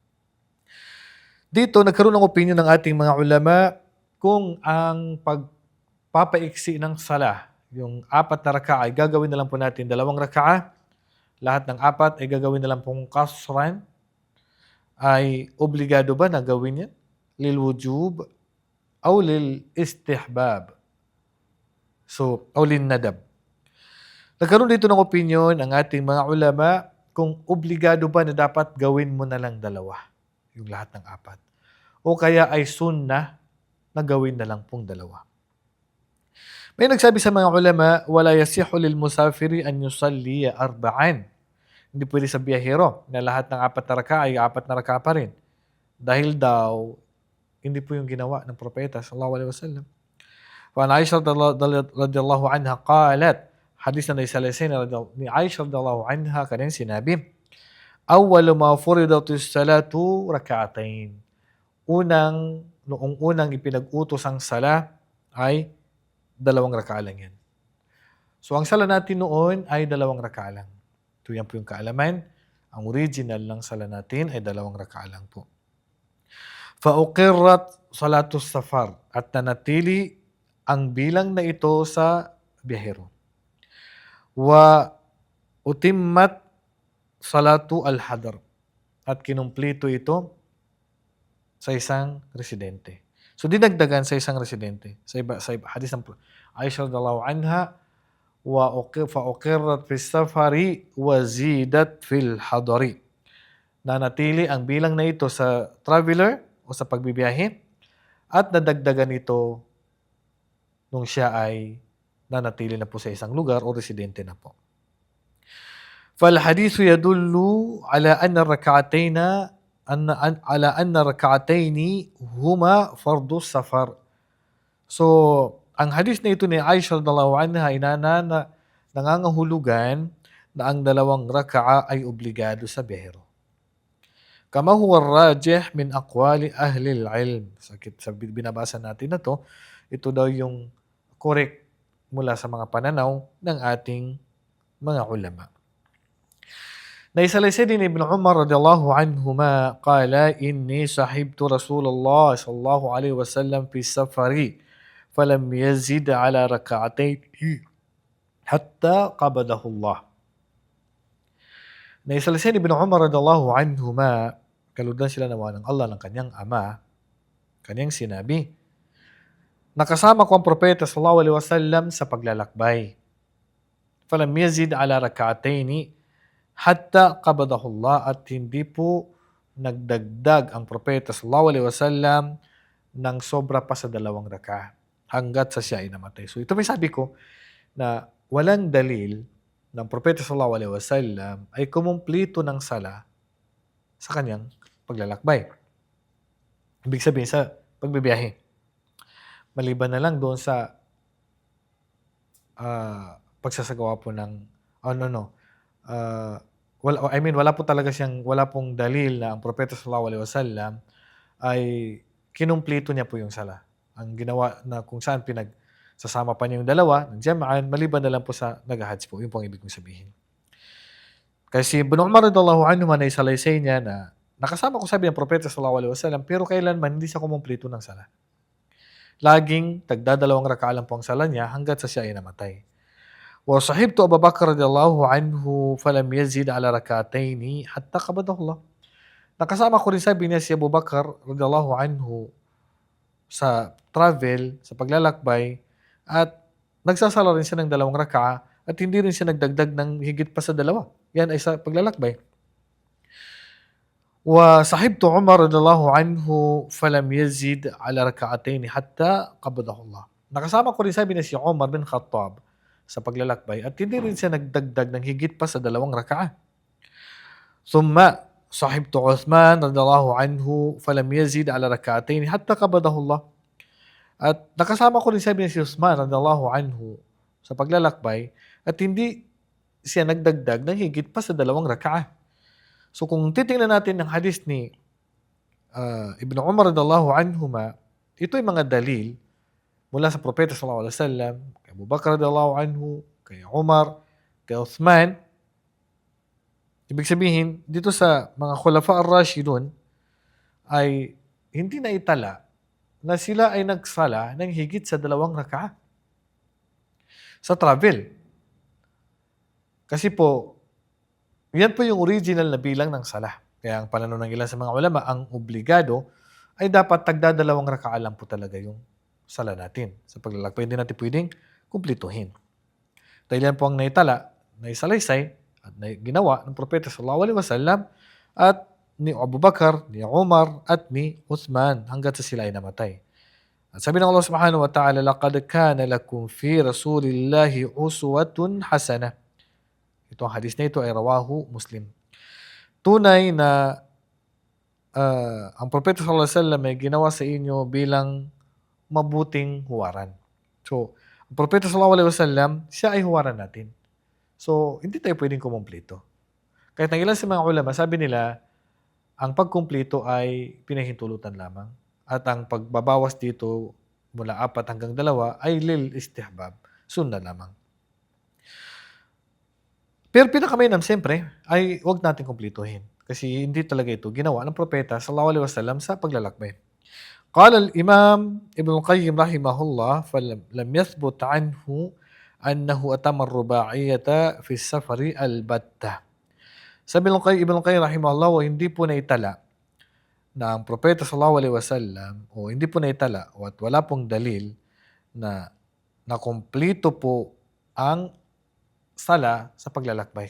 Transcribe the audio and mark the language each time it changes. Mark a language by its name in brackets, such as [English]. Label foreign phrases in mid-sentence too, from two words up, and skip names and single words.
[Filipino] Dito, nagkaroon ng opinion ng ating mga ulama kung ang pagpapaiksi ng sala, yung apat na rakaa ay gagawin na lang po natin dalawang rakaa, lahat ng apat ay gagawin na lang pong kasran, ay obligado ba na gawin yan? [Arabic] للوجوب أو للاستحباب? [Filipino] So, o [Arabic] للندب. [Filipino] Nagkaroon dito ng opinion ang ating mga ulama kung obligado ba na dapat gawin mo na lang dalawa, yung lahat ng apat. O kaya ay sunnah na gawin na lang pong dalawa. May nagsabi sa mga ulama, [Arabic] ولا يصح للمسافر أن يصلي أربعا. [Filipino] Hindi pwede sa biyahero na lahat ng apat na raka ay apat na raka pa rin. Dahil daw, hindi po yung ginawa ng propeta [Arabic] صلى الله عليه وسلم. وعائشة رضي الله عنها قالت, [Filipino] hadis na naisalasin ni Aisha [Arabic] رضي الله عنها [Filipino] kanyang sinabi, [Arabic] أول ما فرضت الصلاة ركعتين. [Filipino] Noong unang ipinag-utos ang sala ay dalawang raka lang yan. So ang sala natin noon ay dalawang raka lang. Ito yan po yung kaalaman. Ang original ng sala natin ay dalawang raka lang po. [Arabic] فأقرت صلاة السفر [Filipino] at nanatili ang bilang na ito sa biyahero. [Arabic] وأتمت صلاة الحضر [Filipino] at kinumplito ito sa isang residente. So dinagdagan sa isang residente. Sa hadis ng [Arabic] Aisha رضي الله عنها، فأقرت في السفر وزيدت في الحضر. [Filipino] Nanatili ang bilang na ito sa traveler o sa pagbibiyahe at nadagdagan ito nung siya ay nanatili na po sa isang lugar o residente na po. [Arabic] فالحديث يدل على أن الركعتين هما فرض السفر. [Filipino] So, ang hadis na ito ni Aisha [Arabic] رضي الله عنها [Filipino] ay nangangahulugan na ang dalawang raka'a ay obligado sa biyahero. [Arabic] كما هو الراجح من أقوال أهل العلم. [Filipino] Sa binabasa natin na to, ito daw yung correct mula sa mga pananaw ng ating mga ulama. Naisalaysay din [Arabic] ابن عمر رضي الله عنهما قال إني صحبت رسول الله صلى الله عليه وسلم في سفر فلم يزد على ركعتين حتى قبضه الله. [Filipino] Naisalaysay Ibn Umar [Arabic] رضي الله عنهما, [Filipino] kalugdan sila nawa ng Allah ng kanyang ama, kanyang sinabi, nakasama ko ang propeta [Arabic] صلى الله عليه وسلم [Filipino] sa paglalakbay. [Arabic] فلم يزد على ركعتين حتى قبضه الله, [Filipino] at hindi po nagdagdag ang propeta [Arabic] صلى الله عليه وسلم [Filipino] ng sobra pa sa dalawang raka hanggat sa siya ay namatay. So ito may sabi ko na walang dalil ng propeta [Arabic] صلى الله عليه وسلم [Filipino] ay kumumplito ng sala sa kanyang paglalakbay. Ibig sabihin sa pagbibiyahe. Maliban na lang doon sa pagsasagawa po ng wala pong dalil na ang propeta [Arabic] صلى الله عليه وسلم [Filipino] ay kinumplito niya po yung sala. Ang ginawa na kung saan pinagsasama pa niya yung dalawa ng jama'an, maliban na lang po sa nag-hajj po. Yun po ang ibig kong sabihin. Kasi Ibn Umar [Arabic] رضي الله عنه [Filipino] naisalaysay niya na nakasama ko sabi ng propeta [Arabic] صلى الله عليه وسلم [Filipino] pero kailanman hindi siya kumumplito ng sala. Laging tagdadalawang raka lang po ang sala niya hanggat sa siya ay namatay. [Arabic] وصحبت أبا بكر رضي الله عنه فلم يزد على ركعتين حتى قبضه الله. [Filipino] Nakasama ko rin sabi niya si Abu Bakar [Arabic] رضي الله عنه [Filipino] sa travel, sa paglalakbay, at nagsasala rin siya ng dalawang raka'a at hindi rin siya nagdagdag ng higit pa sa dalawa. Yan ay sa paglalakbay. [Arabic] وصحبت عمر رضي الله عنه فلم يزد على ركعتين حتى قبضه الله. [Filipino] Nakasama ko rin sabi na si Umar bin Khattab sa paglalakbay at hindi rin siya nagdagdag ng higit pa sa 2 raka'a. [Arabic] ثم صحبت عثمان رضي الله عنه فلم يزد على ركعتين حتى قبضه الله. [Filipino] At nakasama ko rin sabi na si Uthman [Arabic] رضي الله عنه [Filipino] sa paglalakbay at hindi siya nagdagdag ng higit pa sa 2 raka'a. So kung titingnan natin ng hadis ni Ibn Umar [Arabic] رضي الله عنهما, [Filipino] ito ay mga dalil mula sa Propeta [Arabic] صلى الله عليه وسلم, [Filipino] kay Abu Bakr [Arabic] رضي الله عنه, [Filipino] kay Umar, kay Uthman. Ibig sabihin, dito sa mga Khulafa ar-Rashidun ay hindi na itala na sila ay nagsala ng higit sa 2 raka'a sa travel. Kasi po, yan po yung original na bilang ng sala. Kaya ang pananaw ng ilan sa mga ulama, ang obligado ay dapat tagda 2 raka'a lang po talaga yung sala natin. Sa paglalakbay, hindi natin pwedeng kumplituhin. Dahil yan po ang naitala, naisalaysay, at ginawa ng Propeta [Arabic] صلى الله عليه وسلم [Filipino] at ni Abu Bakar, ni Umar, at ni Uthman hanggat sa sila ay namatay. At sabi ng Allah [Arabic] سبحانه وتعالى, لَقَدْ كَانَ لَكُمْ فِي رَسُولِ اللَّهِ أُسْوَةٌ حَسَنَةٌ. [Filipino] Ito ang hadis na ito ay rawahu Muslim. Tunay na ang Propeta [Arabic] صلى الله عليه وسلم [Filipino] ay ginawa sa inyo bilang mabuting huwaran. So, ang Propeta [Arabic] صلى الله عليه وسلم, [Filipino] siya ay huwaran natin. So, hindi tayo pwedeng kumumpleto. Kahit ng ilan sa mga ulama, sabi nila, ang pagkumpleto ay pinahintulutan lamang. At ang pagbabawas dito mula 4 hanggang 2 ay [Arabic] للاستحباب, [Filipino] sunna lamang. Pero pinakamainam siyempre ay huwag natin kumpletuhin. Kasi hindi talaga ito ginawa ng Propeta [Arabic] صلى الله عليه وسلم [Filipino] sa paglalakbay. [Arabic] قال الإمام ابن القيم رحمه الله فلم يثبت عنه أنه أتم الرباعية في السفر البتة. [Filipino] Sabi ng Ibn Qayyim rahimahullah, hindi po naitala na ang Propeta [Arabic] صلى الله عليه وسلم [Filipino] o hindi po naitala at wala pong dalil na nakumpleto po ang sala sa paglalakbay.